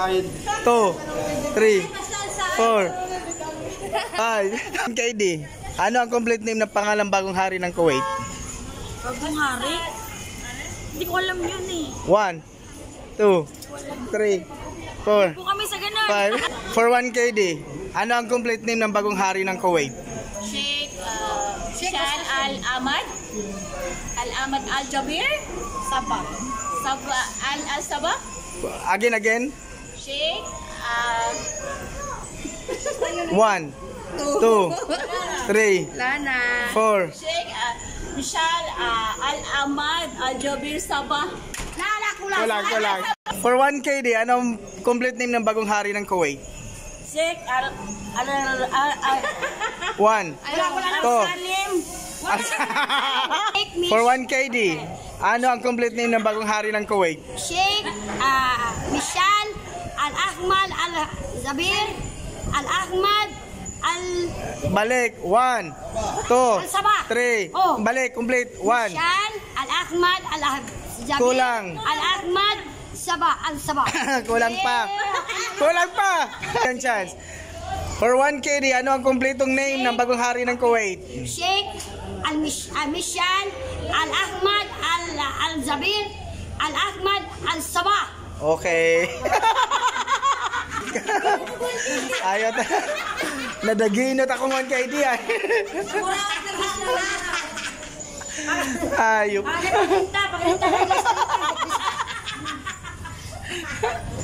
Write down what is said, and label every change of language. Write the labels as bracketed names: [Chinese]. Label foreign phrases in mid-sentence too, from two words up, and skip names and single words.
[Filipino] KD, ano ang [English] complete name [Filipino] ng pangalan bagong hari ng Kuwait? Bagong hari? Hindi ko alam yun eh. 1, 2, 3, 4, Po kami sa ganun. 5. For 1 KD, ano ang [English] complete name [Filipino] ng bagong hari ng Kuwait? Sheikh Shan Al-Ahmad. Al-Ahmad Al-Jabir. Sabah. Sabah Al-Sabah. Again. Sheikh 1, 2, 3, Lana. 4. Sheikh Mishal Al-Ahmad Al-Jabir Sabah. Kulang. For 1 KD, anong [English] complete name [Filipino] ng bagong hari ng Kuwait? Sheikh 1, 2. For 1 KD, ano ang [English] complete name [Filipino] ng bagong hari ng Kuwait? Sheikh Mishal Al-Ahmad Al-Jabir Al-Ahmad Balik. 1, 2, 3. Oh. Balik, complete. 1. Mishal Al-Ahmad Al-Jabir Kulang. Al-Ahmad Al-Sabah. Kulang pa. Isang chance. For 1 KD, ano ang kumpletong name ng bagong hari ng Kuwait? Sheikh Mishal Al-Ahmad Al-Jabir Al-Ahmad Al-Sabah. [Hiligaynon] Okay. Ayaw ta. Nadaginot ako 1 KD ay. Ayop.